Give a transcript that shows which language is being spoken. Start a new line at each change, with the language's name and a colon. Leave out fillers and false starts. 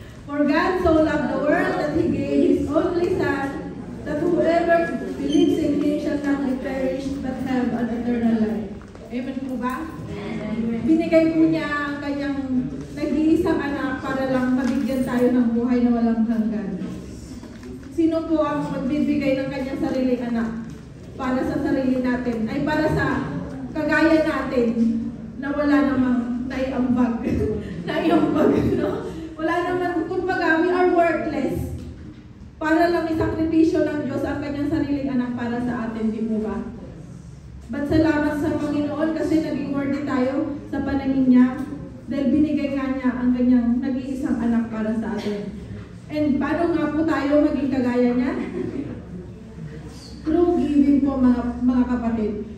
English: For God so loved the world that He gave His only Son, that whoever believes in Him shall not perish but have an eternal life.
Filipino: Amen po ba? Binigay po niya ang kanyang nag-iisang anak para lang mabigyan tayo ng buhay na walang hanggan. Sino po ang magbibigay ng kanyang sariling anak para sa sarili natin? Ay para sa kagaya natin na wala namang naiambag. Naiambag, no? Wala naman, kumbaga,
English: we are worthless.
Filipino: Para lang isakripisyo ng Diyos ang kanyang sariling anak para sa atin, di po ba? But salamat sa Panginoon kasi naging worthy tayo sa kakayanin niya dahil binigay nga niya ang kanyang nag-iisang anak para sa atin. And paano nga po tayo maging kagaya niya? Through giving po mga kapatid.